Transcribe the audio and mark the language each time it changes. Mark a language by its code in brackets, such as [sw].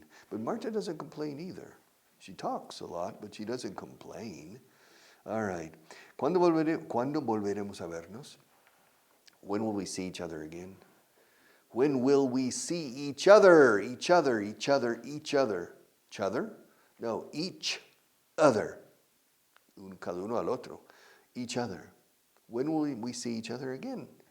[en] But Marta doesn't complain either. She talks a lot, but she doesn't complain. All right. [es] ¿Cuándo volveremos a vernos? [en] When will we see each other again? When will we see each other? Each other. Each other? No, each other. [es] Cada uno al otro. [en] Each other. When will we see each other again?